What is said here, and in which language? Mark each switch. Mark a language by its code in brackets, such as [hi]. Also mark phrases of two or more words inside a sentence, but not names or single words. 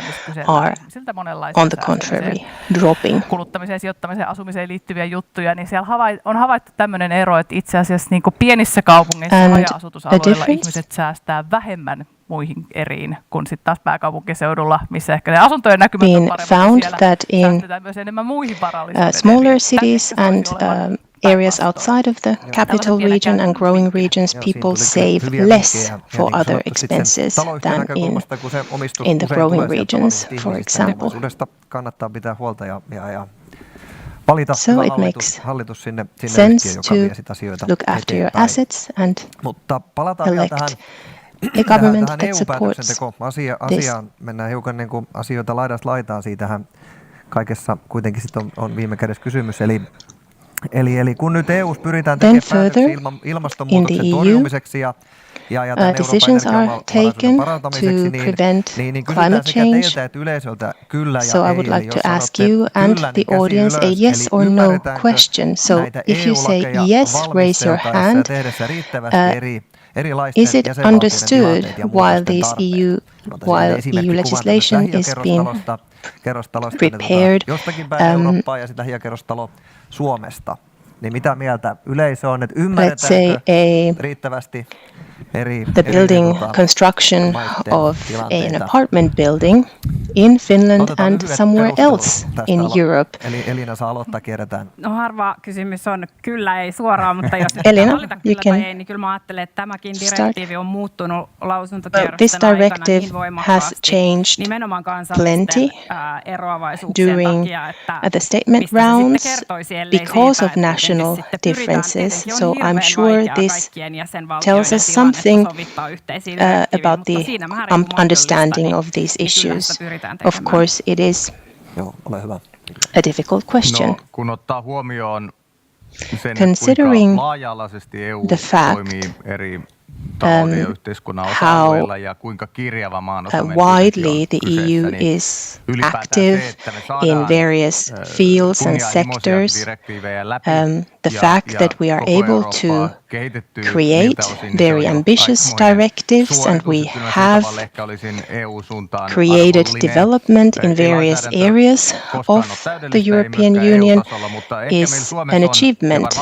[fi] Siltä monenlaisia kuluttamiseen, sijoittamiseen, asumiseen liittyviä juttuja, niin siellä on havaittu tämmöinen ero, että itse asiassa niin kuin pienissä kaupungeissa ja haja-asutusalueilla ihmiset säästää vähemmän muihin eriin kuin sitten taas pääkaupunkiseudulla, missä ehkä ne asuntojen näkymät on paremmin, siellä säästetään myös enemmän muihin varallisuuden [en] smaller cities and areas outside of the capital region and growing regions, people save less for other expenses than in the growing regions, for example. [fi] Kannattaa pitää huolta ja valita hallitus sinne [en] sense [fi] joka vie sitä asioita [en] look after your assets and [fi] mutta palataan vielä tähän [en] a government that supports this. [fi] Asiaan mennään hiukan niin kuin asioita laidasta laitaan. Siitähän kaikessa kuitenkin sit on viime kädessä kysymys. Eli kun nyt EU:ssa pyritään tekemään päätöksiä ilmastonmuutoksen torjumiseksi ja [en] decisions are taken to prevent climate change. So I would like to ask you and the audience a yes or no question. So if you say yes, raise your hand. Is it understood while EU legislation is being prepared? [fi] Ja sitä hiekerrostalo Suomesta. Niin mitä mieltä yleisö on, että ymmärretäänkö riittävästi [en] the building construction of an apartment building in Finland and somewhere else in Europe? [fi] Eli Elina saa aloittaa, kierretään. No harva kysymys on kyllä ei suoraan, mutta jos Elina, valita kyllä tai ei, niin kyllä mä ajattelen, että tämäkin direktiivi on muuttunut lausuntokierrosten [en] this [fi] aikana niin [en] directive [fi] voimakkaasti [en] has changed [fi] nimenomaan kansallisten eroavaisuuksien [en] during [fi] takia, että [en] the statement rounds because of national differences. So I'm sure this tells us something about the understanding of these issues. Of course, it is a difficult question. [fi] Kun ottaa huomioon sen, [en] considering [fi] kuinka laaja-alaisesti EU [en] the fact [fi] toimii eri talouden ja yhteiskunnan osa-alueilla ja kuinka kirjava maanosa [en] widely the EU is active in various fields and sectors, the fact that we are able to create very ambitious directives and we have created development in various areas of the European Union is an achievement.